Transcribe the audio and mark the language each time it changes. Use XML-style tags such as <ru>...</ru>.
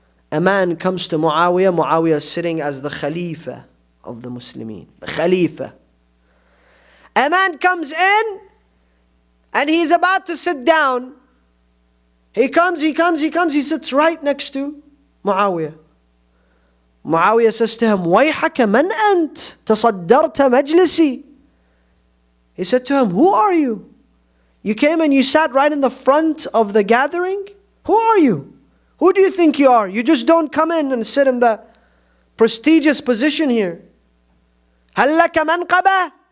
<en>A man comes to Muawiyah. Muawiyah is sitting as the Khalifa of the Muslimin. The Khalifa. A man comes in and he's about to sit down. He comes, he sits right next to Muawiyah. Muawiyah says to him,</en> <ar>وَيْحَكَ مَنْ أَنْتَ تَصَدَّرْتَ مَجْلِسِي.</ar> <en>He said to him, who are you? You came and you sat right in the front of the gathering? Who are you? Who do you think you are? You just don't come in and sit in the prestigious position here.</en> <ar>هَلْ لَكَ مَنْقَبَةٌ.</ar>